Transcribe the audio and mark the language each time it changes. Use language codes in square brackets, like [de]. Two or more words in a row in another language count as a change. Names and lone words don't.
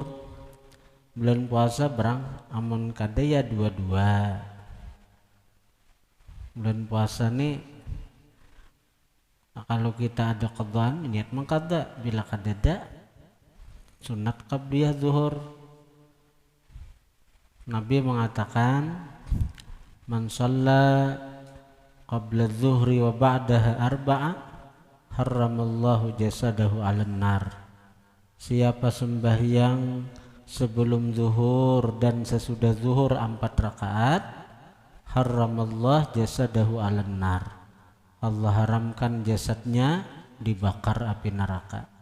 [bjn] Bulan puasa berang amun kada ya 2-2. Bulan puasa nih kalau kita ada qadhaan niat mengqadha, bila kadada sunat qabliyah zuhur. [id] Nabi mengatakan [ar] من صلى قبل الظهر وبعدها أربعا حرم الله جسده على النار. [id] Siapa sembahyang sebelum zuhur dan sesudah zuhur 4 rakaat, [ar] حرم الله جسده على النار. [id] Allah haramkan jasadnya dibakar api neraka.